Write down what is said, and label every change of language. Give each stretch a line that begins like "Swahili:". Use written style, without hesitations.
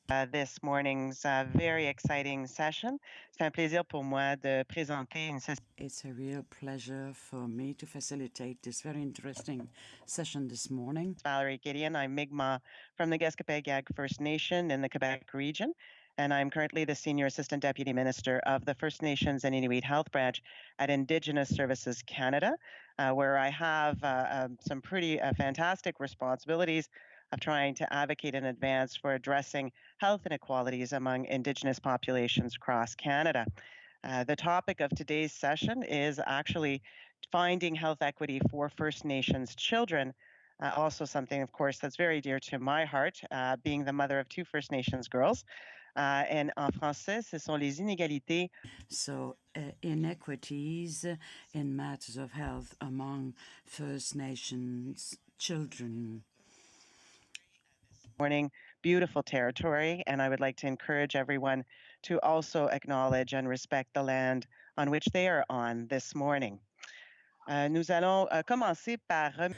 English: This morning's very exciting session.
French: C'est un plaisir pour moi de présenter une session.
English: It's a real pleasure for me to facilitate this very interesting session this morning. Valerie Gideon. I'm Mi'kmaq from the Gaspé-Gag First Nation in the Quebec region, and I'm currently the Senior Assistant Deputy Minister of the First Nations and Inuit Health Branch at Indigenous Services Canada, where I have some pretty fantastic responsibilities of trying to advocate and advance for addressing health inequalities among Indigenous populations across Canada. The topic of today's session is actually finding health equity for First Nations children. Also something, of course, that's very dear to my heart, being the mother of two First Nations girls.
French: And en français, ce sont les inégalités.
English: So, inequities in matters of health among First Nations children. Morning, beautiful territory, and I would like to encourage everyone to also acknowledge and respect the land on which they are on this morning.
French: Nous allons commencer par